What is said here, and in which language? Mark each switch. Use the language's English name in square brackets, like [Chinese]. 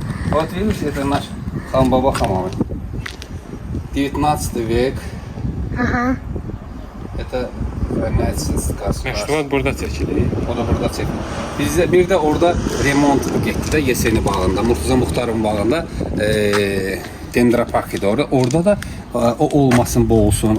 [Russian] Вот видишь, это наш Хам-Баба Хамам. 19 век. Ага. Это Məktəba. [Azerbaijani] Məktəbat burada çəkilir. O da burada çekilir. Bizdə bir də orada remont getdi də Yeseni bağında, Murtuza Muxtarın bağında Dendra Park idi orada. Orada da o olmasın, bu olsun.